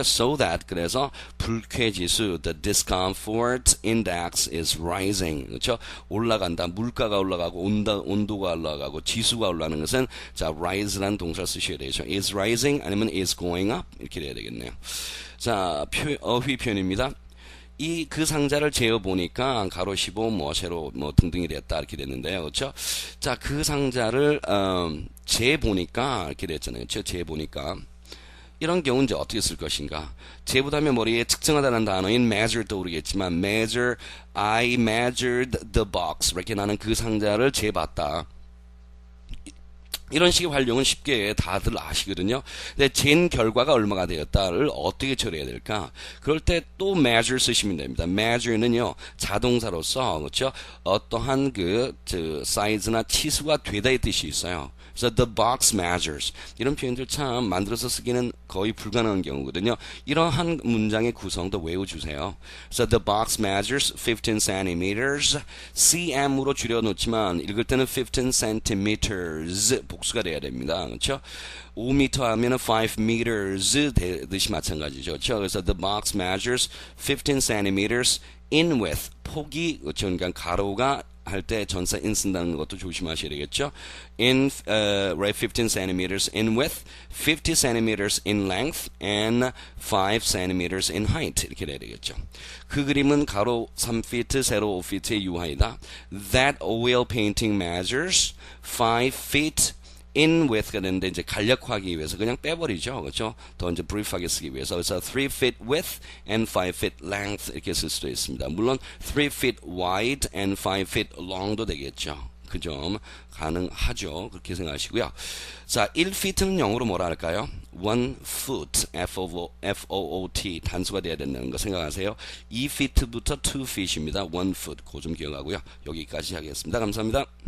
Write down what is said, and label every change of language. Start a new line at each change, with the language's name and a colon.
English: So that
Korean: 그래서 불쾌지수
English: the discomfort index is rising 그렇죠?
Korean: 올라간다. 물가가 올라가고 온도가 올라가고 지수가 올라가는 것은 자 rise라는 동사를 쓰셔야 되죠.
English: is rising 아니면 is going up
Korean: 이렇게 돼야 되겠네요. 자 어휘 표현입니다. 그 상자를 재어 보니까 가로 15 세로 등등이 됐다 이렇게 됐는데요. 그렇죠? 자, 그 상자를 재 보니까 이렇게 됐잖아요. 그렇죠? 재 보니까 이런 경우는 이제 어떻게 쓸 것인가? 재보다면 머리에 측정하다는 단어인 measure 떠오르겠지만 measure,
English: I measured the box
Korean: 이렇게 나는 그 상자를 재봤다. 이런 식의 활용은 쉽게 다들 아시거든요. 근데 잰 결과가 얼마가 되었다를 어떻게 처리해야 될까? 그럴 때 또 measure 쓰시면 됩니다. measure는요, 자동사로서, 그렇죠? 어떠한 사이즈나 치수가 되다의 뜻이 있어요. 그래서 the box measures 이런 표현들 참 만들어서 쓰기는 거의 불가능한 경우거든요. 이러한 문장의 구성도 외워주세요. 그래서
English: the box measures 15 centimeters
Korean: cm으로 줄여놓지만 읽을 때는 15 centimeters 복수가 돼야 됩니다. 그렇죠? 5m 하면은 5 meters 되듯이 마찬가지죠. 그렇죠?
English: 그래서 the box measures 15 centimeters in width
Korean: 폭이 그렇죠? 그러니까 가로가 할 때 전사 in 쓴다는 것도 조심하셔야 되겠죠.
English: In 15 centimeters in width, 50 centimeters in length, and 5 centimeters in height 이렇게 돼야 되겠죠.
Korean: 그 그림은 가로 3feet, 세로 5feet의 유화이다.
English: That oil painting measures 5 feet in width가
Korean: 되는데 이제 간략화하기 위해서 그냥 빼버리죠. 그렇죠? 더 이제 brief하게 쓰기 위해서. 그래서
English: 3 feet width and 5 feet length
Korean: 이렇게 쓸 수도 있습니다.
English: 물론 3 feet wide and 5 feet long도 되겠죠.
Korean: 그 점 가능하죠. 그렇게 생각하시고요. 자, 1feet는 영어로 뭐라 할까요? 1 foot, F-O-O-T 단수가 돼야 된다는 거 생각하세요. 2feet부터 2feet입니다. 1 foot, 그 좀 기억하고요. 여기까지 하겠습니다. 감사합니다.